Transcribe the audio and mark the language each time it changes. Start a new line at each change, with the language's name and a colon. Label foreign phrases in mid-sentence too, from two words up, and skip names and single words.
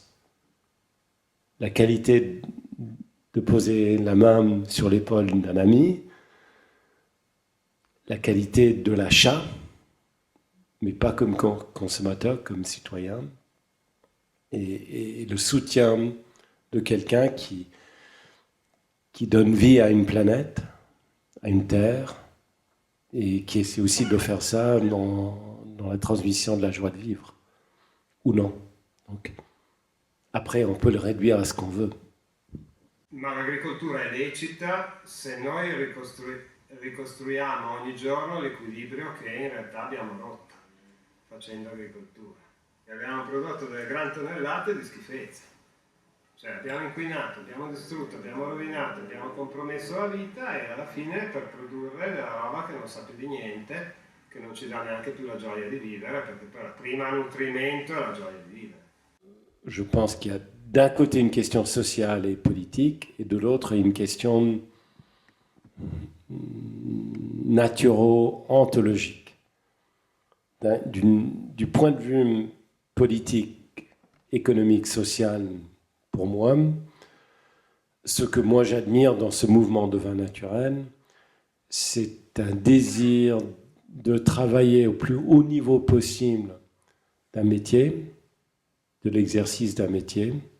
French: La qualité de poser la main sur l'épaule d'un ami, la qualité de l'achat, mais pas comme consommateur, comme citoyen, et le soutien de quelqu'un qui donne vie à une planète, à une terre, et qui essaie aussi de faire ça dans la transmission de la joie de vivre, ou non. Donc, après, on peut le réduire à ce qu'on veut.
Italian: Ma l'agricoltura è lecita se noi ricostruiamo ogni giorno l'equilibrio che in realtà abbiamo rotto facendo agricoltura. E abbiamo prodotto delle gran tonnellate di schifezze. Cioè abbiamo inquinato, abbiamo distrutto, abbiamo rovinato, abbiamo compromesso la vita e alla fine per produrre della roba che non sa più di niente, che non ci dà neanche più la gioia di vivere, perché prima il nutrimento è la gioia di vivere.
French: Je pense qu'il y a d'un côté une question sociale et politique, et de l'autre une question naturo-ontologique. Du point de vue politique, économique, social, pour moi, ce que moi j'admire dans ce mouvement de vin naturel, c'est un désir de travailler au plus haut niveau possible d'un métier, de l'exercice d'un métier,